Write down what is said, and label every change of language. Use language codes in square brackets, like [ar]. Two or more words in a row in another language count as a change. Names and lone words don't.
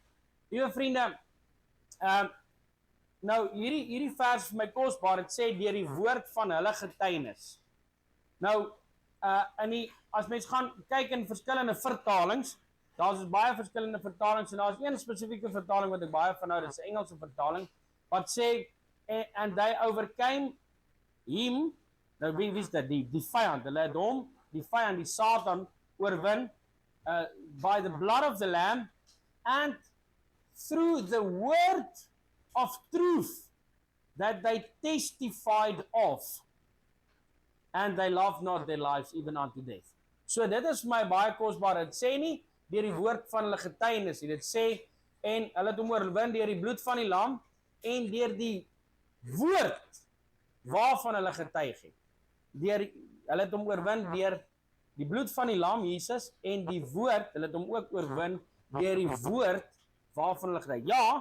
[af] Liewe vriende, nou hierdie vers vir my kosbaar, het sê deur die woord van hulle getuienis. Nou, as mens gaan kyk in verskillende vertalings, daar's baie verskillende vertalings en daar's een spesifieke vertaling wat ek baie van hou, dit is 'n Engelse vertaling, wat sê, [en] and they overcame him, [af] nou wie is dit, die vyand, hulle het hom, die vyand, die Satan, oorwin, [en] by the blood of the Lamb, and through the word of truth that they testified of, and they loved not their lives even unto death. [af] So dit is my baie kosbaar, dit sê nie deur die woord van hulle getuienis, dit sê, en hulle het hom oorwin deur die bloed van die lam, en deur die woord waarvan hulle getuig het. Hulle het hom oorwin deur die bloed van die lam, Jesus, en die woord, hulle het hom ook oorwin deur die woord waarvan hulle getuig.